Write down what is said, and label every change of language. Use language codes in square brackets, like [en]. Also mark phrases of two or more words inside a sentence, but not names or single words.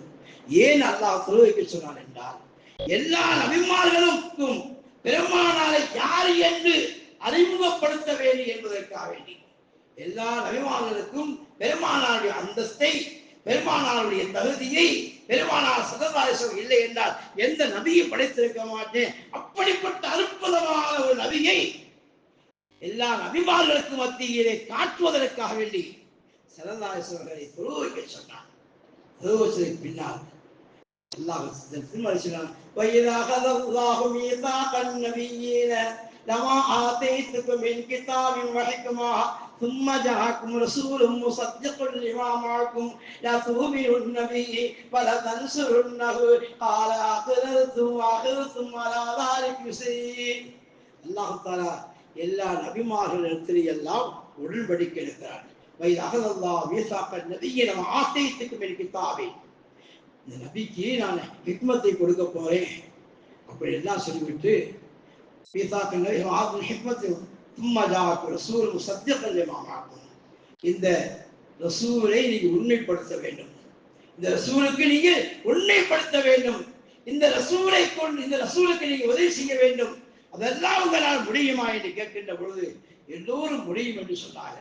[ta] ஏன் அல்லாஹ் தொழுக வைக்க சொன்னான் என்றால், எல்லா நபிமார்களுக்கும் பெருமானாரை யார் என்று அறிமுகப்படுத்த வேண்டும் என்பதற்காக வேண்டி, எல்லா நபிமார்களுக்கும் பெருமானாருடைய அந்தஸ்தை, பெருமானாருடைய தகுதியை பெருமானார் [ar] صلى الله عليه وسلم [ta] இல்லை என்றால் எந்த நபியை படைத்திருக்க மாட்டேன். அப்படிப்பட்ட அற்புதமான ஒரு நபியை எல்லா நபிமார்களுக்கு மத்தியிலே காட்டுவதற்காக வேண்டி [ar] صلى الله عليه وسلم [ta] தொழு வைக்க சொன்னார். தொழு வச்சதற்கு பின்னால் அல்லாஹ் திருமறை சொன்னான், [ar] وَإِذَا أَخَذَ اللَّهُ مِيثَاقَ النَّبِيِّينَ لَمَا آتَيْتُكُم مِّن كِتَابٍ وَحِكْمَةٍ ثُمَّ جَاءَكُمْ رَسُولٌ مُصَدِّقٌ لِمَا مَعَكُمْ لَتُؤْمِنُنَّ بِهِ وَلَتَنصُرُنَّهُ قَالَ أَقْرَرْتُمْ وَأَخَذْتُمْ عَلَى ذَلِكُمْ إِصْرِي. [ta] அல்லாஹ் தஆலா எல்லா நபிமார்களிடத்தில் எல்லாம் உடன்படிக்கை எடுக்கிறார். [ar] وَإِذَا أَخَذَ اللَّهُ مِيثَاقَ النَّبِيِّينَ لَمَا آتَيْتُكُم مِّن كِتَابٍ, [ta] இந்த நபிக்கு நான் ஹிக்மத்தை கொடுக்க போறேன் அப்படி எல்லாம் சொல்லிவிட்டு, இந்த ரசூலை நீங்க உண்மைப்படுத்த வேண்டும், இந்த ரசூலுக்கு நீங்க உண்மைப்படுத்த வேண்டும், இந்த ரசூலை கொண்டு இந்த ரசூலுக்கு நீங்க உதவி செய்ய வேண்டும், அதெல்லாம் உங்களால் முடியுமா என்று கேட்கின்ற பொழுது எல்லோரும் முடியும் என்று சொன்னார்கள்.